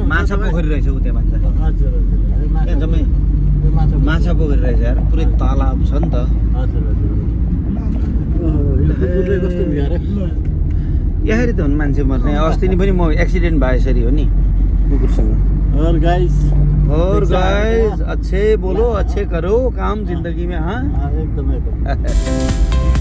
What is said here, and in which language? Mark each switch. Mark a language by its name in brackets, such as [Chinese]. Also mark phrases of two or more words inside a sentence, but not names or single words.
[Nepali] माछा पोखरी रहेछ उता भन्छ। हजुर जम्मै माछा पोखरी रहेछ यार, पुरै तालाब छ नि त। यसरी त हुन् मान्छे मर्ने। अस्ति नि पनि म एक्सिडेन्ट भयो यसरी हो नि कुकुरसँग। [Hindi] और गाइस अच्छे बोलो, अच्छे करो काम जिंदगी में। हाँ एकदम